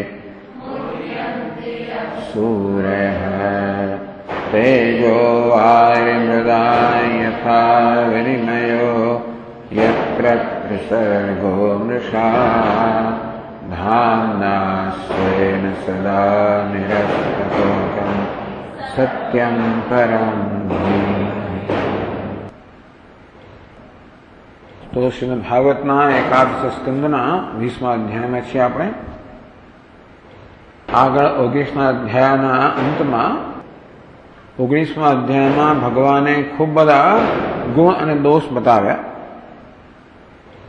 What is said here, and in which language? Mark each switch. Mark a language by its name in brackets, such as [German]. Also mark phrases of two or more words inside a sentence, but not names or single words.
[Sanskrit] सूरयः तेजो वारिमृदाय यथा विनिमयो यत्र त्रिसर्गो मृषा धाम्ना स्वेन सदा निरस्ततोकं सत्यं परं धीमहि। [Gujarati] તો શ્રીમદ ભાગવતના એકાદશ સ્કંદના 20મા અધ્યાયમાં છીએ આપણે. આગળ 19મા અધ્યાયના અંતમાં 19મા અધ્યાયમાં ભગવાને ખૂબ બધા ગુણ અને દોષ બતાવ્યા.